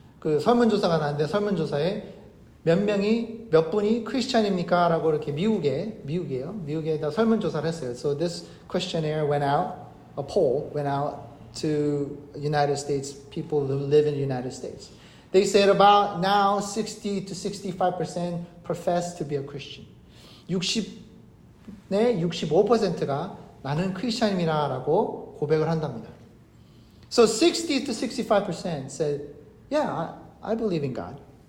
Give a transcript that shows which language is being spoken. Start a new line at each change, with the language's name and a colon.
Korean: 그 설문조사가 나왔는데 설문조사에 몇 분이 크리스찬입니까? 라고 이렇게 미국에다 설문조사를 했어요.
English: So this questionnaire went out, a poll went out to United States, people who live in the United States. They said about now 60 to 65% profess to be a Christian.
Korean: 65%가 나는 크리스찬이라고 고백을 한답니다.
English: So 60 to 65% said, yeah, I believe in God.